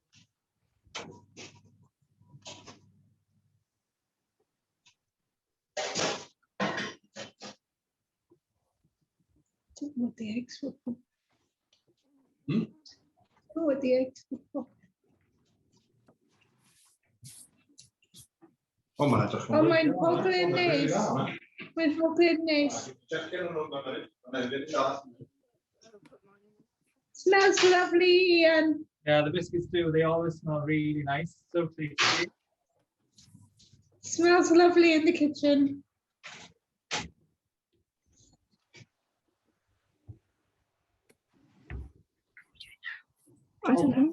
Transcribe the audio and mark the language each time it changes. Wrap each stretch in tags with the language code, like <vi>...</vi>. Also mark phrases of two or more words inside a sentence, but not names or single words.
<en>Don't know what the eggs were for. Hmm? Don't know what the eggs were for. oh, my God.</en> <cy>Oh, mae'n pobl yn neis. Mae'n pobl yn neis.</cy> <en>Smells lovely, Ian. Yeah, the biscuits do. They always smell really nice. So tasty. Smells lovely in the kitchen. I don't know.</en>